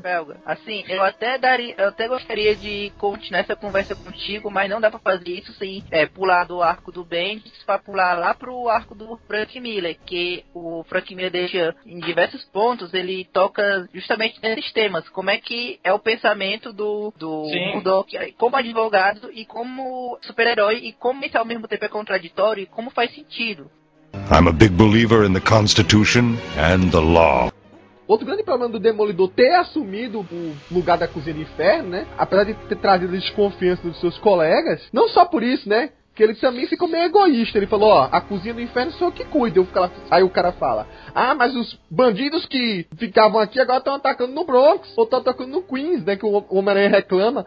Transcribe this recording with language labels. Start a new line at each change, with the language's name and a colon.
Portuguese: Belga, assim, eu até daria, eu até gostaria de continuar essa conversa contigo, mas não dá pra fazer isso sem pular do arco do Bendis pra pular lá pro arco do Frank Miller, que o Frank Miller deixa em diversos pontos, ele toca justamente nesses temas, como é que é o pensamento do Murdock como advogado e como super-herói, e como isso ao mesmo tempo é contraditório e como faz sentido.
English: I'm a big believer in the Constitution and the law.
Portuguese: Outro grande problema do Demolidor ter assumido o lugar da Cozinha de Inferno, né? Apesar de ter trazido desconfiança dos seus colegas, não só por isso, né? Que ele também ficou meio egoísta. Ele falou, ó, a Cozinha do Inferno sou eu que cuido. Aí o cara fala, ah, mas os bandidos que ficavam aqui agora estão atacando no Bronx, ou estão atacando no Queens, né, que o Homem-Aranha reclama.